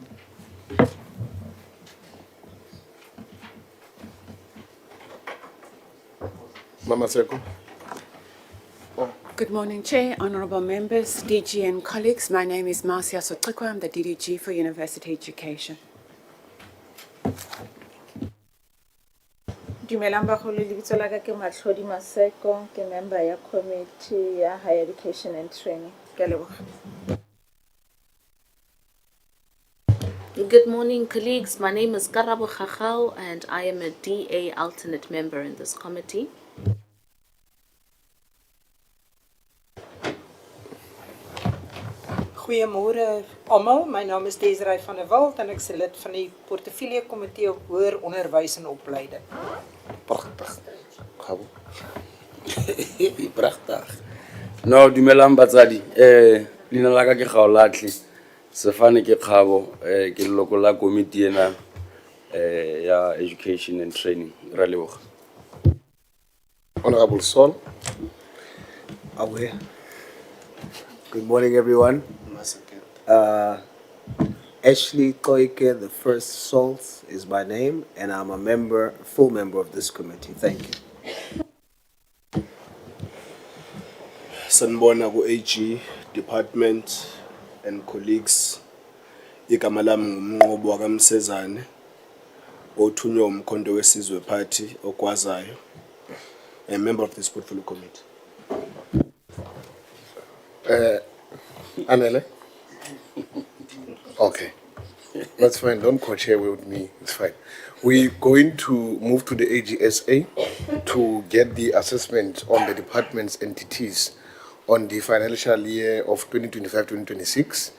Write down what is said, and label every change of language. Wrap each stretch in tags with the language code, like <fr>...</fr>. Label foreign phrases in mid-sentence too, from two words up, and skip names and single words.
<en>Mama Seko. Good morning, Chair, honorable members, DG and colleagues. My name is Marcia Sotikwa. I'm the DDG for University Education.</en> <nso>Dumelang bagolo lebitso la ka ke Matlhodi Maseko, ke member ya committee ya</nso> <en>higher education and training.</en> <nso>Ke a leboga.</nso> <en>Good morning, colleagues. My name is Karabo Khachau, and I am a DA alternate member in this committee.</en> <af>Goeiemôre almal. My naam is Desiree van der Walt en ek is lid van die portefeulje komitee op hoër onderwys en opleiding. Prachtig. Khabo. Prachtig.</af> <st>No, dumelang batsadi. Lina la ka ke Gaolatli. Sefane ke Khabo, ke leloko la committee ena ya</st> <en>education and training.</en> <st>Ra leboga.</st> <en>Honorable Sol. Aware. Good morning, everyone. Ashley Koike, the first Salt is my name, and I'm a member, full member of this committee. Thank you.</en> <zu>Sanbona ku</zu> <en>AG department and colleagues.</en> <zu>Igama lami ngumnqobo wakamsezane othunywa umkhonto wesizwe party okwazayo.</zu> <en>A member of this portfolio committee. Anele? Okay. That's fine. Don't co-chair with me. It's fine. We're going to move to the AGSA to get the assessment on the department's entities on the financial year of 2025-2026.</en>